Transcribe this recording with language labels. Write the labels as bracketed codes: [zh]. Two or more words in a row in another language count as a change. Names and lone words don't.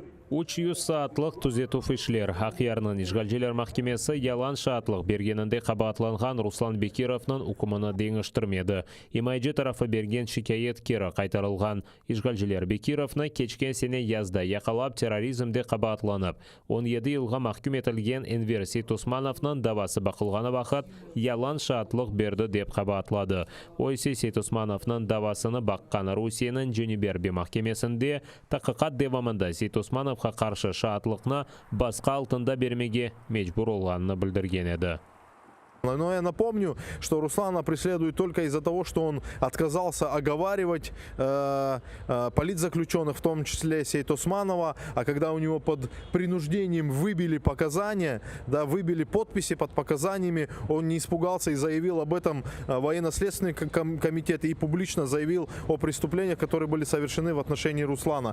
[crh] 300 саатлық түзету ишлер Ақиярның Ишгалжилер Махкемесі ялан шаатлық бергенінде қабатланған Руслан Бекировның үкіміні деңіштірмеді. Имайджи тарафы берген шикайет кері қайтарылған. Ишгалжилер Бекировны кечкен сене язда яқалап терроризмде қабатланып. 17 елға махкүм етілген Энвер Сейт Османовның давасы бақылғаны вақыт ялан шаатлық берді деп қабатлады. Ойсе Сейт Османовның давасыны баққан Русияның Женеберби Махкемесінде тақиқат девамында Сейт Османовға қаршы шаатлықны басқа алтында бермеге мejbur olғанын білдірген еді. [ru] Но я напомню, что Руслана преследуют только из-за того, что он отказался оговаривать политзаключенных, в том числе Сейт Османова, а когда у него под принуждением выбили показания, да, выбили подписи под показаниями, он не испугался и заявил об этом военно-следственный комитет и публично заявил о преступлениях, которые были совершены в отношении Руслана.